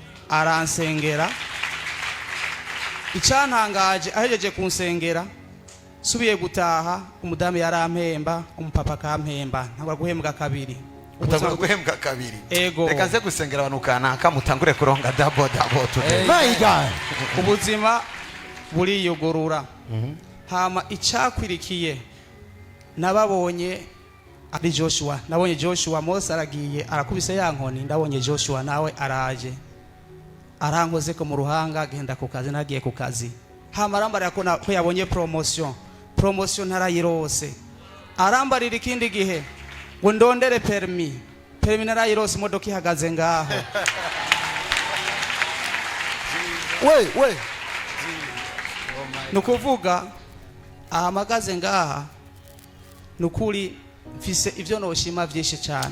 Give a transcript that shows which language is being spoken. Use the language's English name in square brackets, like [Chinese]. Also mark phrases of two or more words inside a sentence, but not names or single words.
[Rundi] aransengera. Icyantangaje ahejeje kunsengera subiye gutaha umudamu yarampemba, umupapa akampemba, ntabwo guhembwa kabiri. Utagura guhembwa kabiri. Ego. Reka nze gusengera abantu kanaka mutangure kuronga [English] double today. My God. [Rundi] Ubuzima buriyugurura. Hama icyakwirikiye nababonye ari Joshua. Nabonye Joshua Mose aragiye arakubise ya nkoni, ndabonye Joshua nawe araje. Arankoze ko mu ruhanga agenda ku kazi, nagiye ku kazi. Hama arambarira ko yabonye promotion. Promotion ntarayirose. Arambarira ikindi gihe ngo ndondere permis narayirose, imodoka ihagaze ngaho. we nukuvuga ahamagaze ngaha nukuri mfise ivyo noshima vyinshi cyane.